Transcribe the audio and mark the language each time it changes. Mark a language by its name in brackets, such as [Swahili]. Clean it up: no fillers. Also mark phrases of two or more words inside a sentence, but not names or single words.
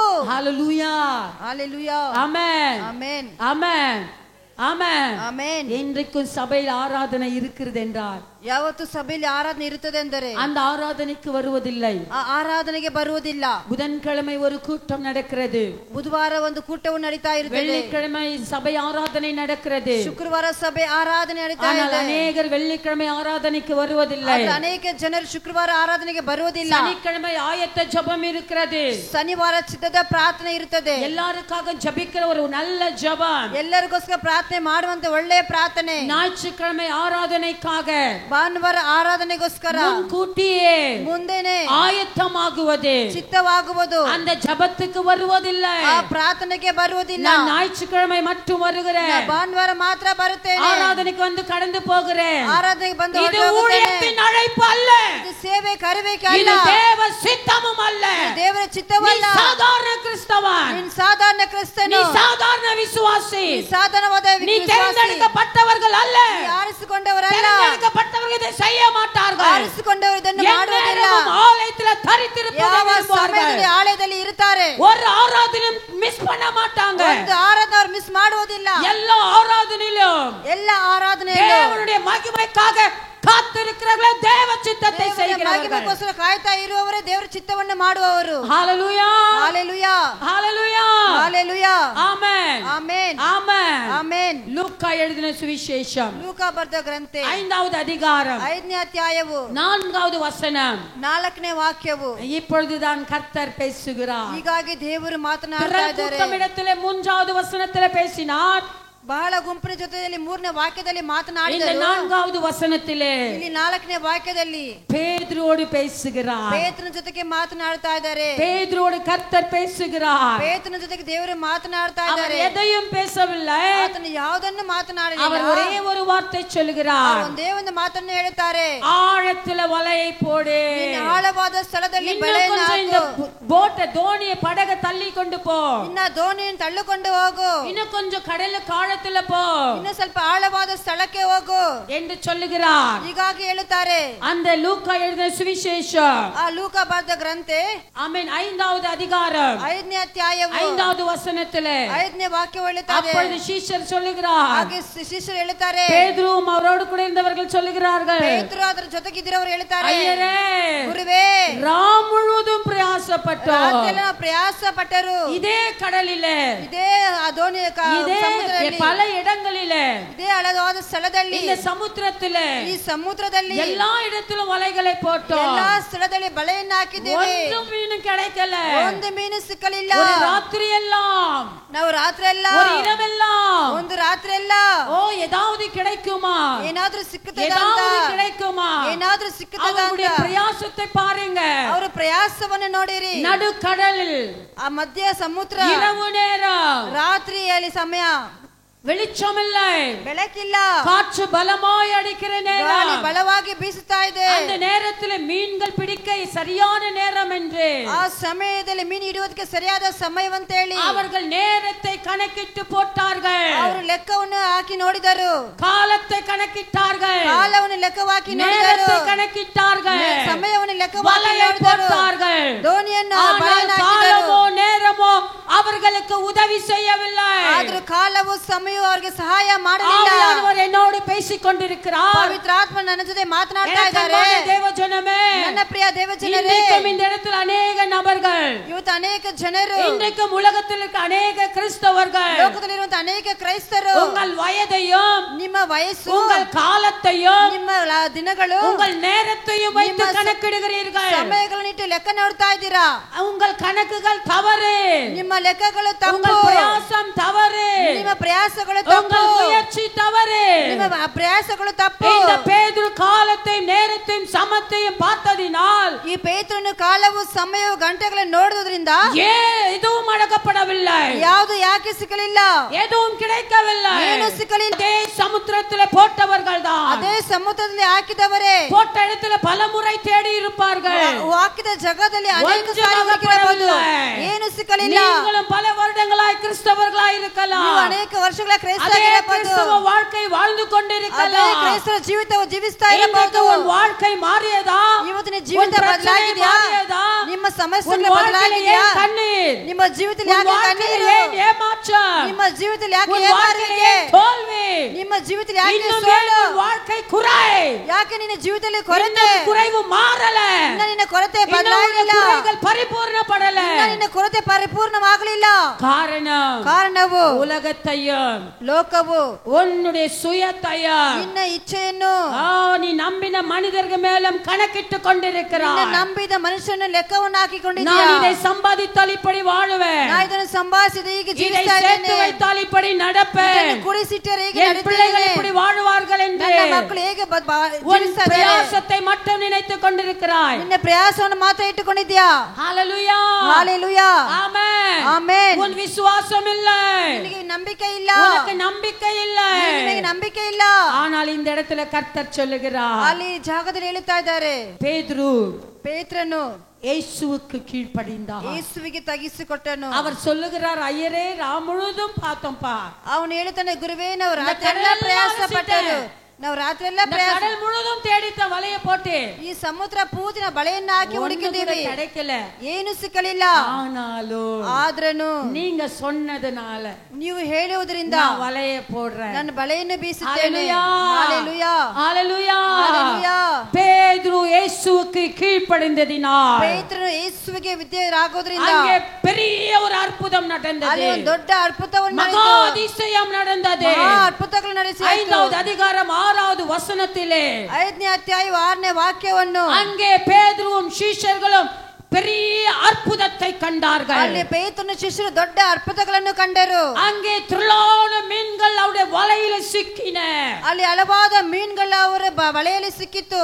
[Tamil] ஹalleluya ஹalleluya. ஆமென் ஆமென். ஆமென் ஆமென். ஆமென். இன்றைக்கும் சபையில் ஆராதனை இருக்கிறது என்றால் [Kannada] ಯಾವತ್ತು ಸಭೆಯಲ್ಲಿ ಆರಾಧನೆ ಇರುತ್ತದೆ ಎಂದರೆ [Tamil] அந்த ஆராதனைக்கு வருவதில்லை. [Kannada] ಆ ಆರಾಧನೆಗೆ ಬರುವುದಿಲ್ಲ. [Tamil] புதன்கிழமை ஒரு கூட்டம் நடக்கிறது, [Kannada] ಬುಧವಾರ ಒಂದು ಕೂಟವು ನಡೀತಾ ಇರುತ್ತದೆ, [Tamil] வெள்ளிக்கிழமை சபை ஆராதனை நடக்கிறது. [Kannada] ಶುಕ್ರವಾರ ಸಭೆ ಆರಾಧನೆ ನಡೀತಾ [Tamil] ஆனால் [Kannada] ಇದೆ. [Tamil] அநேகர் வெள்ளிக்கிழமை ஆராதனைக்கு வருவதில்லை. [Kannada] ಆದರೆ ಅನೇಕ ಜನರು ಶುಕ್ರವಾರ ಆರಾಧನೆಗೆ ಬರುವುದಿಲ್ಲ. [Tamil] சனிக்கிழமை ஆயத்த ஜெபம் இருக்கிறது, [Kannada] ಶನಿವಾರ ಚಿತ್ತದ ಪ್ರಾರ್ಥನೆ ಇರುತ್ತದೆ. [Tamil] எல்லாருக்காக ஜெபிக்கிற ஒரு நல்ல ஜெபம், [Kannada] ಎಲ್ಲರಿಗೋಸ್ಕರ ಪ್ರಾರ್ಥನೆ ಮಾಡುವಂತ ಒಳ್ಳೆಯ ಪ್ರಾರ್ಥನೆ. [Tamil] ஞாயிற்றுக்கிழமை ஆராதனைக்காக [Kannada] ಭಾನುವಾರ ಆರಾಧನೆಗೋಸ್ಕರ [Tamil] முன்கூட்டியே [Kannada] ಮುಂದೆನೆ [Tamil] ஆயத்தமாகுவது, [Kannada] ಚಿತ್ತವಾಗುವುದು. [Tamil] அந்த ஜெபத்துக்கு வருவதில்லை. [Kannada] ಆ ಪ್ರಾರ್ಥನೆಗೆ ಬರುವುದಿಲ್ಲ. [Tamil] நான் ஞாயிற்றுக்கிழமை மட்டும் வருகிறேன், [Kannada] ಭಾನುವಾರ ಮಾತ್ರ ಬರುತ್ತೇನೆ, [Tamil] ஆராதனைக்கு வந்து கடந்து போகிறேன். [Kannada] ಆರಾಧನೆಗೆ ಬಂದು [Tamil] இது [Kannada] ಹೊರಟು ಹೋಗುತ್ತೇನೆ. [Tamil] ஊழியத்தின் அழைப்பு அல்ல, [Kannada] ಇದು ಸೇವೆ ಕರೆಬೇಕೆ [Tamil] இது [Kannada] ಅಲ್ಲ, [Tamil] தேவ சித்தமும் அல்ல. [Kannada] ದೇವರ [Tamil] நீ [Kannada] ಚಿತ್ತವಲ್ಲ. [Tamil] சாதாரண கிறிஸ்தவன், [Kannada] ನೀನು ಸಾಧಾರಣ [Tamil] நீ [Kannada] ಕ್ರಿಸ್ತನು, [Tamil] சாதாரண விசுவாசி, [Kannada] ನೀ ಸಾಧಾರಣವಾದ [Tamil] நீ [Kannada] ವಿಶ್ವಾಸಿ, [Tamil] தேர்ந்தெடுக்கப்பட்டவர்கள் அல்ல. [Kannada] ನೀ ಆರಿಸಿಕೊಂಡವರಲ್ಲ. [Tamil] தேர்ந்தெடுக்கப்பட்டவர்கள் இதை செய்ய மாட்டார்கள். [Kannada] ಆರಿಸಿಕೊಂಡವರು ಇದನ್ನು ಮಾಡುವುದಿಲ್ಲ. [Tamil] எந்நேரமும் ஆலயத்தில் தரித்திருப்பதை [Kannada] ಯಾವ [Tamil] விரும்புவார்கள். [Kannada] ಸಮಯದಲ್ಲಿ ಆಲಯದಲ್ಲಿ ಇರುತ್ತಾರೆ. [Tamil] ஒரு ஆராதனையும் மிஸ் பண்ண மாட்டாங்க. [Kannada] ಒಂದು ಆರಾಧನೆ ಅವರು ಮಿಸ್ ಮಾಡುವುದಿಲ್ಲ. [Tamil] எல்லா ஆராதனையிலும் [Kannada] ಎಲ್ಲ ಆರಾಧನೆಯಲ್ಲೂ [Tamil] தேவனுடைய மகிமைக்காக காத்திருக்கிறவர்களே தேவ சித்தத்தை செய்கிறவர்கள். [Kannada] ಮಹಿಮೆಗೋಸ್ಕರ ಕಾಯ್ತಾ ಇರುವವರೇ ದೇವರ ಚಿತ್ತವನ್ನು ಮಾಡುವವರು. [Tamil] ஹalleluya ஹalleluya. ஹalleluya ஹalleluya. ஆமென் ஆமென். ஆமென் ஆமென். லூக்கா எழுதின சுவிசேஷம் [Kannada] ಲೂಕಾ ಬರೆದ ಗ್ರಂಥ [Tamil] 5வது அதிகாரம் [Kannada] 5ನೇ ಅಧ್ಯಾಯವು [Tamil] 4வது வசனம். [Kannada] 4ನೇ ವಾಕ್ಯವು. [Tamil] இப்பொழுதுதான் கர்த்தர் பேசுகிறார். [Kannada] ಹೀಗಾಗಿ ದೇವರು ಮಾತನಾಡ್ತಾ ಇದ್ದಾರೆ. [Tamil] கூட்டமிடத்திலே 3வது வசனத்திலே பேசினார், [Kannada] ಬಹಳ ಗುಂಪಿನ ಜೊತೆಯಲ್ಲಿ 3ನೇ ವಾಕ್ಯದಲ್ಲಿ [Tamil] இந்த [Kannada] ಮಾತನಾಡಿದರು. [Tamil] 4வது வசனத்திலே [Kannada] ಇಲ್ಲಿ 4ನೇ ವಾಕ್ಯದಲ್ಲಿ [Tamil] பேதுருவோடு பேசுகிறார். [Kannada] ಪೇತ್ರನ ಜೊತೆಗೆ ಮಾತನಾಡ್ತಾ ಇದ್ದಾರೆ. [Tamil] பேதுருவோடு கர்த்தர் பேசுகிறார். [Kannada] ಪೇತ್ರನ ಜೊತೆಗೆ ದೇವರು ಮಾತನಾಡ್ತಾ [Tamil] அவர் [Kannada] ಇದ್ದಾರೆ. [Tamil] எதையும் பேசவில்லை, [Kannada] ಆತನು ಯಾವುದನ್ನು ಮಾತನಾಡಲಿಲ್ಲ. [Tamil] அவர் ஒரே ஒரு வார்த்தை சொல்கிறார், [Kannada] ಒಂದೇ ಒಂದು ಮಾತನ್ನು ಹೇಳುತ್ತಾರೆ, [Tamil] ஆழத்துல வலையை போடு, [Kannada] ನಿನ್ನ ಆಳವಾದ ಸ್ಥಳದಲ್ಲಿ [Tamil] இன்னும் [Kannada] ಬಲೆಯನ್ನು [Tamil] கொஞ்சம் இந்த [Kannada] ಹಾಕು, [Tamil] போட்டை தோணியை படக தள்ளி கொண்டு போ, [Kannada] ನಿನ್ನ ದೋಣಿಯನ್ನು ತಳ್ಳಿಕೊಂಡು ಹೋಗು, [Tamil] இன்னும் கொஞ்சம் கடலுக்கு ஆழத்துல போ [Kannada] ಇನ್ನು ಸ್ವಲ್ಪ ಆಳವಾದ ಸ್ಥಳಕ್ಕೆ ಹೋಗು [Tamil] என்று சொல்லுகிறார். [Kannada] ಹೀಗಾಗಿ ಹೇಳುತ್ತಾರೆ. [Tamil] அந்த லூக்கா எழுதின சுவிசேஷம் [Kannada] ಆ ಲೂಕಾ ಬರೆದ ಗ್ರಂಥ [Tamil] ஆமென் 5வது அதிகாரம் [Kannada] 5ನೇ ಅಧ್ಯಾಯವು [Tamil] 5வது வசனத்திலே [Kannada] 5ನೇ ವಾಕ್ಯ ಹೇಳುತ್ತಾರೆ. [Tamil] அப்பொழுது சீஷர் சொல்லுகிறார், [Kannada] ಹಾಗೆ ಶಿಷ್ಯರು ಹೇಳುತ್ತಾರೆ, [Tamil] பேதுருவும் அவரோடு கூட இருந்தவர்கள் சொல்லுகிறார்கள், [Kannada] ಪೇತ್ರರು ಅದರ ಜೊತೆಗಿದ್ದವರು ಹೇಳುತ್ತಾರೆ, [Tamil] ஐயரே [Kannada] ಗುರುವೇ, [Tamil] ராம் முழுவதும் பிரயாசப்பட்டோம், [Kannada] ರಾತ್ರಿಯೆಲ್ಲ ನಾವು ಪ್ರಯಾಸ ಪಟ್ಟರು, [Tamil] இதே கடலிலே, [Kannada] ಇದೇ ಆ ದೋಣಿ [Tamil] இதே [Kannada] ಸಮುದ್ರದಲ್ಲಿ, [Tamil] பல இடங்களிலே, [Kannada] ಇದೇ ಆಳವಾದ ಸ್ಥಳದಲ್ಲಿ, [Tamil] இந்த சமுத்திரத்திலே, [Kannada] ಈ ಸಮುದ್ರದಲ್ಲಿ [Tamil] எல்லா இடத்திலும் வலைகளை போட்டோம், [Kannada] ಎಲ್ಲಾ ಸ್ಥಳದಲ್ಲಿ ಬಲೆಯನ್ನು ಹಾಕಿದ್ದೇವೆ, ಒಂದು ಮೀನು கிடைக்கல, ಒಂದು ಮೀನು ಸಿಕ್ಕಲಿಲ್ಲ. [Tamil] ஒரு ராத்திரி எல்லாம், [Kannada] ನಾವು ರಾತ್ರಿ ಎಲ್ಲ, [Tamil] ஒரு இரவெல்லாம், [Kannada] ಒಂದು ರಾತ್ರಿ ಎಲ್ಲ, [Tamil] ஓ ஏதாவது கிடைக்குமா, [Kannada] ಏನಾದ್ರೂ ಸಿಕ್ಕುತ್ತದೆ ಅಂತ, [Tamil] ஏதாவது கிடைக்குமா, [Kannada] ಏನಾದ್ರೂ ಸಿಕ್ಕುತ್ತದೆ [Tamil] அவருடைய [Kannada] ಅಂತ [Tamil] பிரயாசத்தை பாருங்க. [Kannada] ಅವರ ಪ್ರಯಾಸವನ್ನು ನೋಡಿರಿ. [Tamil] நடுக்கடலில் [Kannada] ಆ ಮಧ್ಯ ಸಮುದ್ರ, [Tamil] இரவு நேரம், [Kannada] ರಾತ್ರಿಯಲ್ಲಿ ಸಮಯ, [Tamil] வெளிச்சமில்லை, [Kannada] ಬೆಳಕಿಲ್ಲ, [Tamil] காற்று பலமாய் அடிக்கிற [Kannada] ಗಾಳಿ [Tamil] நேரம், [Kannada] ಬಲವಾಗಿ ಬೀಸುತ್ತಾ ಇದೆ. [Tamil] அந்த நேரத்தில் மீன்கள் பிடிக்க சரியான நேரம் என்று [Kannada] ಆ ಸಮಯದಲ್ಲಿ ಮೀನು ಹಿಡಿಯೋದಕ್ಕೆ ಸರಿಯಾದ ಸಮಯವಂತ ಹೇಳಿ [Tamil] அவர்கள் நேரத்தை கணக்கிட்டு போட்டார்கள், [Kannada] ಅವರು ಲೆಕ್ಕವನ್ನು ಹಾಕಿ ನೋಡಿದರು, [Tamil] காலத்தை கணக்கிட்டார்கள், [Kannada] ಕಾಲವನ್ನು ಲೆಕ್ಕವಾಕಿ ನೋಡಿದರು, [Tamil] நேரத்தை கணக்கிட்டார்கள், [Kannada] ಸಮಯವನ್ನು ಲೆಕ್ಕವಾಕಿ [Tamil] வலையை [Kannada] ನೋಡಿದರು, [Tamil] போட்டார்கள். [Kannada] ದೋಣಿಯನ್ನು [Tamil] ஆனால் [Kannada] ಬಲೆಯನ್ನು ಹಾಕಿದರು. [Tamil] காலமோ நேரமோ அவர்களுக்கு உதவி செய்யவில்லை. [Kannada] ಆದರೂ ಕಾಲವು ಸಮಯವು ಅವರಿಗೆ ಸಹಾಯ ಮಾಡಲಿಲ್ಲ. [Tamil] ஆவியானவர் என்னோடு பேசிக் கொண்டிருக்கிறார். [Kannada] ಪವಿತ್ರಾತ್ಮ ನನ್ನ ಜೊತೆ ಮಾತನಾಡ್ತಾ ಇದ್ದಾರೆ. [Tamil] தேவஜனமே, [Kannada] ನನ್ನ ಪ್ರಿಯ ದೇವಜನರೇ, [Tamil] இன்றைக்கும் இந்த இடத்தில் அநேக நபர்கள், [Kannada] ಇವತ್ತು ಅನೇಕ ಜನರು, [Tamil] இன்றைக்கும் உலகத்தில் இருக்க அநேக கிறிஸ்தவர்கள், [Kannada] ಲೋಕದಲ್ಲಿರುವಂತ ಅನೇಕ ಕ್ರೈಸ್ತರು [Tamil] உங்கள் வயதையும் [Kannada] ನಿಮ್ಮ ವಯಸ್ಸು, [Tamil] உங்கள் காலத்தையும் [Kannada] ನಿಮ್ಮ ದಿನಗಳು, [Tamil] உங்கள் நேரத்தையும் வைத்து கணக்கிடுகிறீர்கள். [Kannada] ಸಮಯಗಳನ್ನು ಇಟ್ಟು ಲೆಕ್ಕ ನೋಡ್ತಾ ಇದ್ದೀರಾ. [Tamil] உங்கள் கணக்குகள் தவறு. [Kannada] ನಿಮ್ಮ ಲೆಕ್ಕಗಳು ತಪ್ಪು. [Tamil] உங்கள் பிரயாசம் தவறு. [Kannada] ನಿಮ್ಮ ಪ್ರಯಾಸಗಳು ತಪ್ಪು. [Tamil] உங்கள் முயற்சி தவறு. [Kannada] ನಿಮ್ಮ ಪ್ರಯಾಸಗಳು ತಪ್ಪು. [Tamil] இந்த பேதுரு காலத்தையும் நேரத்தையும் சமத்தையும் பார்த்ததினால், [Kannada] ಈ ಪೇತ್ರನು ಕಾಲವು ಸಮಯವು ಗಂಟೆಗಳನ್ನು ನೋಡುವುದರಿಂದ [Tamil] எதுவும் அடக்கப்படவில்லை. [Kannada] ಯಾವುದು ಯಾಕೆ ಸಿಕ್ಕಲಿಲ್ಲ? [Tamil] எதுவும் கிடைக்கவில்லை. [Kannada] ಏನು ಸಿಕ್ಕಲಿಲ್ಲ? [Tamil] அதே சமுத்திரத்திலே போட்டவர்கள் தான். [Kannada] ಅದೇ ಸಮುದ್ರದಲ್ಲಿ ಹಾಕಿದವರೇ [Tamil] போட்ட இடத்துல பலமுறை தேடி இருப்பார்கள். [Kannada] ಹಾಕಿದ ಜಾಗದಲ್ಲಿ ಅನೇಕ ಸಾರಿ ಹುಡುಕಿರಬಹುದು. ಏನು ಸಿಕ್ಕಲಿಲ್ಲ? [Tamil] நீங்களும் பல வருடங்களாய் கிறிஸ்தவர்களாய் இருக்கலாம். [Kannada] ನೀವು ಅನೇಕ ವರ್ಷಗಳ ಕ್ರೈಸ್ತರಾಗಿರಬಹುದು. [Tamil] கிறிஸ்தவ வாழ்க்கை வாழ்ந்து கொண்டிருக்கலாம். [Kannada] ಅದೇ ಕ್ರೈಸ್ತರ ಜೀವಿತವು ಜೀವಿಸ್ತಾ ಇರಬಹುದು. [Tamil] உன் வாழ்க்கை மாறியதா? [Kannada] ಇವತ್ತಿನ ಜೀವಿತ ಬದಲಾಗಿದೆಯಾ? ನಿಮ್ಮ ಸಮಸ್ಯೆಗಳು ಬದಲಾಗಿದೆಯಾ? ನಿಮ್ಮ ಜೀವಿತದಲ್ಲಿ ಯಾಕೆ ಕಣ್ಣೀರು? [Tamil] ஏமாற்றம்? [Kannada] ನಿಮ್ಮ ಜೀವಿತದಲ್ಲಿ ಯಾಕೆ ಏಮಾರಿಕೆ? [Tamil] தோல்வி? [Kannada] ನಿಮ್ಮ ಜೀವಿತದಲ್ಲಿ ಯಾಕೆ ಸೋಲು? [Tamil] வாழ்க்கை குறை? [Kannada] ಯಾಕೆ ನಿನ್ನ ಜೀವಿತದಲ್ಲಿ ಕೊರತೆ? [Tamil] குறைவு மாறல. [Kannada] ನಿನ್ನ ಕೊರತೆ ಬದಲಾಗಿಲ್ಲ. [Tamil] குறைகள் பரிபூர்ணப்படல. [Kannada] ನಿನ್ನ ಕೊರತೆ ಪರಿಪೂರ್ಣವಾಗಲಿಲ್ಲ. ಕಾರಣವು [Tamil] உலகத்தையும் [Kannada] ಲೋಕವು [Tamil] உன்னுடைய சுயத்தையும் [Kannada] ನಿನ್ನ ಇಚ್ಛೆಯನ್ನು [Tamil] நீ நம்பின மனிதர்கள் மேலும் கணக்கிட்டு கொண்டிருக்கிறாய். [Kannada] ನಂಬಿದ ಮನುಷ್ಯನ ಲೆಕ್ಕವನ್ನು ಹಾಕಿಕೊಂಡಿದ್ದೀಯ. [Tamil] நான் இதை சம்பாதித்தால் இப்படி வாழுவேன், [Kannada] ನಾನು ಇದನ್ನು ಸಂಪಾದಿಸಿದ ಈಗ [Tamil] இதை [Kannada] ಜೀವಿಸ್ತಾ [Tamil] சேர்த்து [Kannada] ಇದ್ದೇನೆ, [Tamil] வைத்தால் இப்படி நடப்பேன், [Kannada] ಕುಡಿಸಿಟ್ಟರೆ ಈಗ [Tamil] என் பிள்ளைகள் இப்படி வாழ்வார்கள் என்று [Kannada] ನನ್ನ ಮಕ್ಕಳು ಹೇಗೆ [Tamil] உன் பிரயாசத்தை மட்டும் நினைத்துக் கொண்டிருக்கிறாய். [Kannada] ನಿನ್ನ ಪ್ರಯಾಸವನ್ನು ಮಾತ್ರ ಇಟ್ಟುಕೊಂಡಿದ್ಯಾ. [Tamil] ஹalleluya, ஹalleluya, ஆமென், ஆமென். உன் விசுவாசம் இல்லை, [Kannada] ನಿನಗೆ ನಂಬಿಕೆ ಇಲ್ಲ, [Tamil] உனக்கு நம்பிக்கை இல்லை. [Kannada] ನಿನಗೆ ನಂಬಿಕೆ ಇಲ್ಲ. [Tamil] ஆனால் இந்த இடத்துல கர்த்தர் சொல்லுகிறார், [Kannada] ಅಲ್ಲಿ ಜಾಗದಲ್ಲಿ ಹೇಳುತ್ತಾ ಇದ್ದಾರೆ, ಪೇತ್ರನು [Tamil] இயேசுவுக்கு கீழ்ப்படிந்தான். [Kannada] ಯೇಸುವಿಗೆ ತಗ್ಗಿಸಿಕೊಟ್ಟನು. [Tamil] அவர் சொல்லுகிறார், ஐயரே ராம் முழுதும் பார்த்தோம்பா. [Kannada] ಅವನು ಹೇಳುತ್ತಾನೆ, ಗುರುವೇ ನಾವು ರಾತ್ರಿಯೆಲ್ಲ ಪ್ರಯಾಸ ಪಟ್ಟರು, ನಾವು ರಾತ್ರಿಯೆಲ್ಲ ಪ್ರಯಾಸ, [Tamil] கடல் முழுதும் தேடித்த வலைய போட்டு [Kannada] ಈ ಸಮುದ್ರ ಪೂರ್ತಿನ ಬಲೆಯನ್ನ ಹಾಕಿ ಹುಡುಕಿದ್ದೀವಿ, [Tamil] கிடைக்கல, [Kannada] ಏನು ಸಿಕ್ಕಲಿಲ್ಲ. ಆದ್ರೂ [Tamil] நீங்க சொன்னதனால, [Kannada] ನೀವು ಹೇಳುವುದರಿಂದ [Tamil] வலைய போடுறேன், [Kannada] ನನ್ನ ಬಲೆಯನ್ನು ಬೀಸುತ್ತೇನೆ. [Tamil] ஹalleluya, ஹalleluya, ஹalleluya. பேதுரு இயேசுவுக்கு கீழ்ப்படிந்ததினால், [Kannada] ಪೇತ್ರನು ಯೇಸುವಿಗೆ ವಿಧೇಯರಾಗೋದ್ರಿಂದ [Tamil] அங்கே பெரிய ஒரு அற்புதம் நடந்தது. [Kannada] ಅಲ್ಲಿ ಒಂದು ದೊಡ್ಡ ಅದ್ಭುತವನ್ನು [Tamil] மகா அதிசயம் நடந்தது. [Kannada] ಅದ್ಭುತಗಳು ನಡೆಸಿತು. [Tamil] 5வது அதிகாரம் 6வது வசனத்திலே [Kannada] 5ನೇ ಅಧ್ಯಾಯ 6ನೇ ವಾಕ್ಯವನ್ನು, [Tamil] அங்கே பேதுருவும் சீஷர்களும் பெரிய அற்புதத்தை கண்டார்கள். [Kannada] ಅಲ್ಲಿ ಪೇತ್ರನ ಶಿಷ್ಯರು ದೊಡ್ಡ ಅದ್ಭುತಗಳನ್ನು ಕಂಡರು. [Tamil] அங்கே திரளான மீன்கள் அவருடைய வலையில சிக்கின. [Kannada] ಅಲ್ಲಿ ಹಲವಾದ ಮೀನುಗಳು ಅವರ ಬಲೆಯಲ್ಲಿ ಸಿಕ್ಕಿತ್ತು.